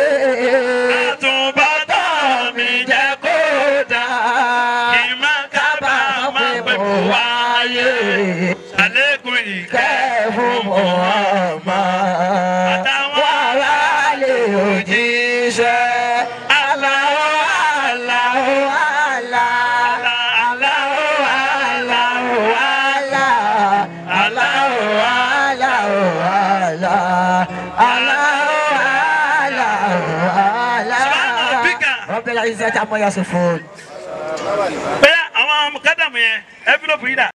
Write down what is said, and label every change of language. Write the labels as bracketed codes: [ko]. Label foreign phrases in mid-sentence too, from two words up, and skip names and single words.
[yo] Àtúbọ̀tán mi jẹ́ kó dá. Kì í má kábàámọ̀ pé mo wáyé. Àlékún ìkẹ́ fún Muhammad. Àtàwọn aráàlú òjíṣẹ́. [ar] الله الله الله. الله الله الله. الله الله الله. العزة عما يصفون. [yo] bẹ́ẹ̀ àwọn mukadamu yẹn envelope yìí dà.